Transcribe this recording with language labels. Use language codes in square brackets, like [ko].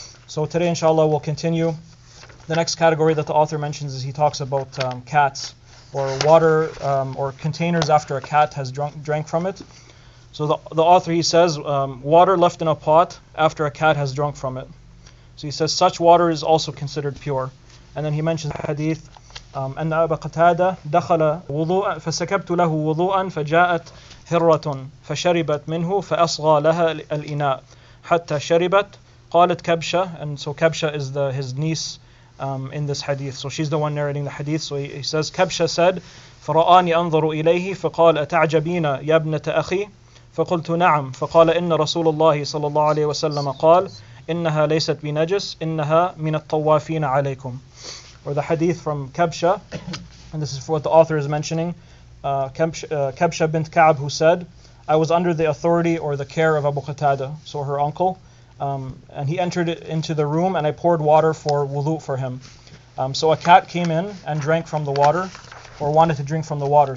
[en] So today, inshallah, we'll continue. The next category that the author mentions is he talks about cats, or water, or containers after a cat has drank from it. So the author, he says, water left in a pot after a cat has drunk from it. So he says such water is also considered pure. And then he mentions the hadith, [ar] أن أبا قتادة دخل وضوءا فسكبت له وضوءا فجاءت هرة فشربت منه فأصغى لها الإناء حتى شربت قالت كبشة. [en] And so Kabsha is his niece in this hadith. So she's the one narrating the hadith. So he says, Kabsha said, [ar] فرآني أنظر إليه فقال أتعجبين يا ابنة أخي فقلت نعم فقال إن رسول الله صلى الله عليه وسلم قال إنها ليست بنجس إنها من الطوافين عليكم. [en] Or the hadith from Kabsha, and this is what the author is mentioning, Kabsha bint Ka'b, who said, I was under the authority or the care of Abu Qatada, so her uncle, and he entered into the room and I poured water for wudu for him. So a cat came in and drank from the water, or wanted to drink from the water.